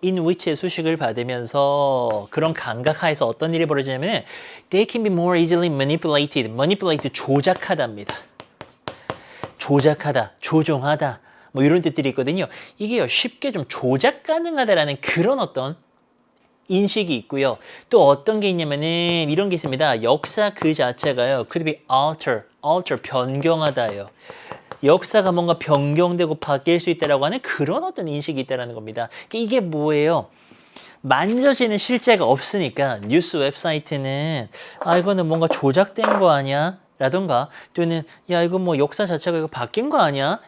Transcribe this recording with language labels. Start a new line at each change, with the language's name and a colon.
Korean: in which의 수식을 받으면서 그런 감각 하에서 어떤 일이 벌어지냐면
English: they can be more easily manipulated.
Korean: manipulate 조작하다입니다. 조작하다, 조종하다 뭐 이런 뜻들이 있거든요. 이게요. 쉽게 좀 조작 가능하다라는 그런 어떤 인식이 있고요. 또 어떤 게 있냐면은 이런 게 있습니다. 역사 그 자체가요.
English: could be alter
Korean: 변경하다예요. 역사가 뭔가 변경되고 바뀔 수 있다라고 하는 그런 어떤 인식이 있다라는 겁니다. 이게 뭐예요? 만져지는 실제가 없으니까 뉴스 웹사이트는 이거는 뭔가 조작된 거 아니야? 라던가 또는 야 이거 뭐 역사 자체가 이거 바뀐 거 아니야?